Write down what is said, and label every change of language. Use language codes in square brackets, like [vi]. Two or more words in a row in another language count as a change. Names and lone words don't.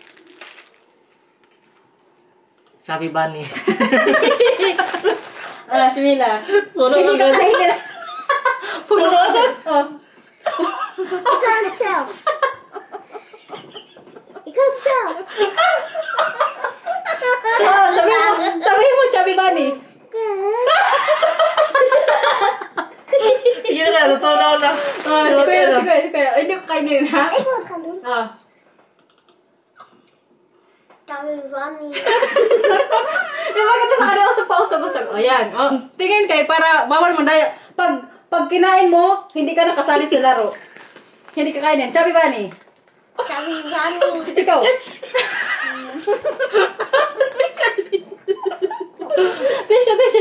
[tl] Chubby Bunny. Si Mila. Puno Hindi agad. kakainin. Puno agad. Oh. [nl] Ik kan het zelf. Ik kan het zelf. [tl] Oh, sabihin mo, Chubby Bunny. Sige na, totoo na ako na. Si Kuya. Hindi ko kainin ha. [nl] Ik wil het gaan doen. [tl] Ah. Chubby bunny. Bakit siya sa kanila usap-usap? Ayan. Oh, tingin kayo para bawal mo dahil pag kinain mo, hindi ka nakasali sa laro. Hindi ka kainin. Chubby Bunny. Chubby bunny. Ikaw. Tissue.